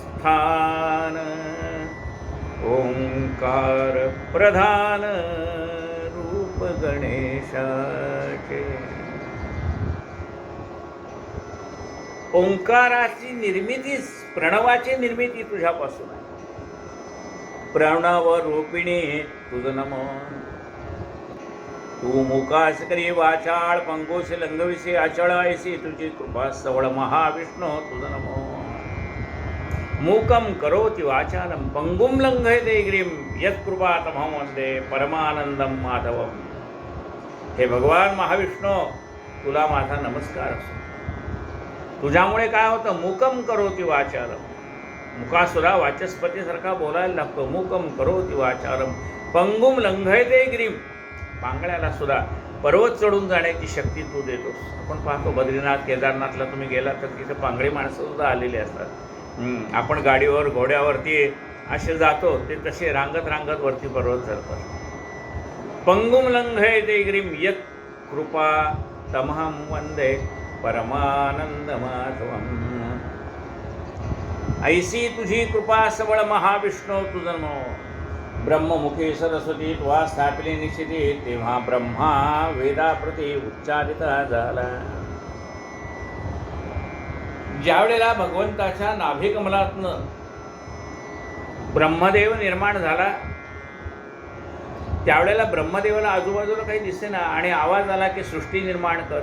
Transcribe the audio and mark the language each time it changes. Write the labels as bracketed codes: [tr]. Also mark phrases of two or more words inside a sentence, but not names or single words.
[mr] ओंकार प्रधान रूप गणेशाचे. ओंकाराची निर्मितीच प्रणवाची निर्मिती तुझ्यापासून आहे. प्रणव रूपिणी तुझ नमो. तू मुकास करी वाचाळ पंगोश लंगविसे अचळ ऐसी तुझी कृपा सवळ महाविष्णू तुझ नमो. [sa] मूकं करोति वाचालं पंगुं लंघयते गिरिं यत्कृपा तमहं वन्दे परमानंदम माधवम. [mr] हे भगवान महाविष्णू तुला माझा नमस्कार असो. तुझ्यामुळे काय होतं? [sa] मूकं करोति वाचालं. [mr] मुकासुरा वाचस्पतीसारखा बोलायला लागतो. [sa] मूकं करोति वाचालं पंगुं लंघयते गिरिं. [mr] पांगळ्याला सुद्धा पर्वत चढून जाण्याची शक्ती तू देतोस. आपण पाहतो बद्रीनाथ केदारनाथला तुम्ही गेला तर तिथे पांगळी माणसं सुद्धा आलेली असतात. आपण गाडीवर घोड्यावरती असे जातो ते तसे रांगत रांगत वरती पर्वत चढतात. [sa] पंगुं लंघयते गिरिं यत् कृपा तमहं वंदे परमानंद माधवम. [mr] ऐसी तुझी कृपा सबळ महाविष्णू तुझ नमो. ब्रह्ममुखी सरस्वती त्वा स्थापिली निश्चिती. तेव्हा ब्रह्मा वेदाप्रती उच्चारिता झाला. ज्यावेळेला भगवंताच्या नाभिकमलातनं ब्रह्मदेव निर्माण झाला त्यावेळेला ब्रह्मदेवाला आजूबाजूला काही दिसेना आणि आवाज आला की सृष्टी निर्माण कर.